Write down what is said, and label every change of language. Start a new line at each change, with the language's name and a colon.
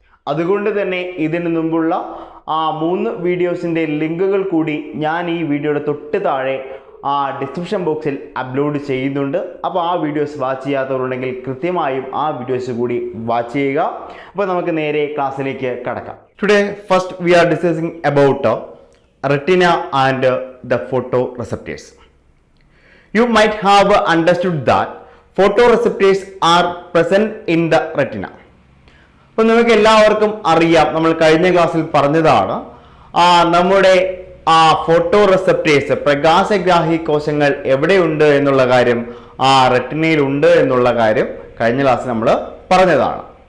Malayalam: അതുകൊണ്ട് തന്നെ ഇതിന് മുമ്പുള്ള ആ 3 വീഡിയോസിൻ്റെ ലിങ്കുകൾ കൂടി ഞാൻ ഈ വീഡിയോയുടെ തൊട്ട് താഴെ ഡിസ്ക്രിപ്ഷൻ ബോക്സിൽ അപ്ലോഡ് ചെയ്യുന്നുണ്ട്. അപ്പോൾ ആ വീഡിയോസ് വാച്ച് ചെയ്യാത്തവരുണ്ടെങ്കിൽ കൃത്യമായും ആ വീഡിയോസ് കൂടി വാച്ച് ചെയ്യുക. അപ്പോൾ നമുക്ക് നേരെ ക്ലാസ്സിലേക്ക് കടക്കാം.
English: Today first we are discussing about retina and the photoreceptors. You might have understood that photoreceptors are present in the retina.
Malayalam: അപ്പോൾ നമുക്ക് എല്ലാവർക്കും അറിയാം, നമ്മൾ കഴിഞ്ഞ ക്ലാസ്സിൽ പറഞ്ഞതാണ്, നമ്മുടെ ഫോട്ടോറെസെപ്റ്റേഴ്സ് പ്രകാശഗ്രാഹി കോശങ്ങൾ എവിടെയുണ്ട് എന്നുള്ള കാര്യം, റെറ്റിനയിലുണ്ട് എന്നുള്ള കാര്യം കഴിഞ്ഞ ക്ലാസ്സിൽ നമ്മൾ പറഞ്ഞതാണ്.